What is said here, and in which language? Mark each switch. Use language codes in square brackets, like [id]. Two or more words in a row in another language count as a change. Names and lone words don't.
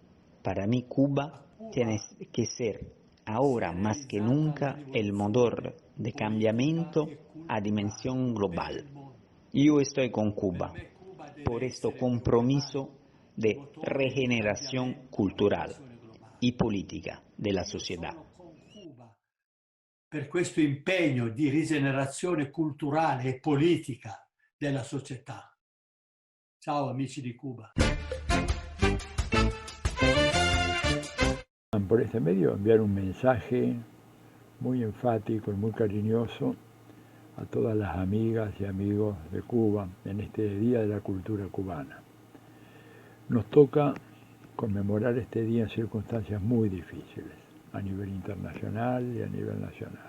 [es] Para mí Cuba tiene que ser ahora más que nunca el motor de cambiamiento a dimensión global. Yo estoy con Cuba por este compromiso de regeneración cultural y politica [it] della società. Per questo impegno di rigenerazione culturale e politica della società. Ciao amici di Cuba. [es] Por este medio enviar un mensaje muy enfático y muy cariñoso a todas las amigas y amigos de Cuba en este Día de la Cultura Cubana. Nos toca conmemorar este día en circunstancias muy difíciles, a nivel internacional y a nivel nacional.